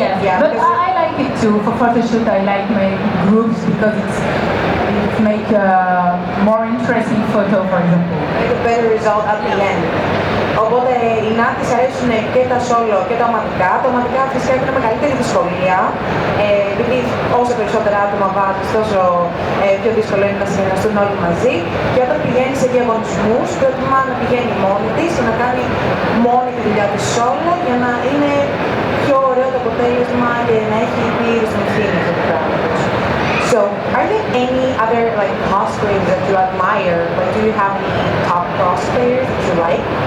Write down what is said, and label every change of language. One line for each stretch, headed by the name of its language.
English: Yes, yeah, but I like it too. For photo shoot, I like my groups because it make a more interesting photo, for example. Make a better result at the end.
Greek: Οπότε η Nad της αρέσουν και τα solo και τα ομαδικά. Τα ομαδικά φυσικά έχουν μεγαλύτερη δυσκολία, επειδή όσο περισσότερα άτομα βάζεις, τόσο πιο δύσκολο είναι να συνεργαστούν όλοι μαζί. Και όταν πηγαίνει σε διαγωνισμούς, προτιμά να πηγαίνει μόνη της και να κάνει μόνη τη δουλειά της solo, για να είναι πιο ωραίο το αποτέλεσμα και να έχει πλήρη την ευθύνη αυτό το πράγμα.
English: So, are there any other like cosplayers that you admire? Like, do you have any top cosplayers that you like?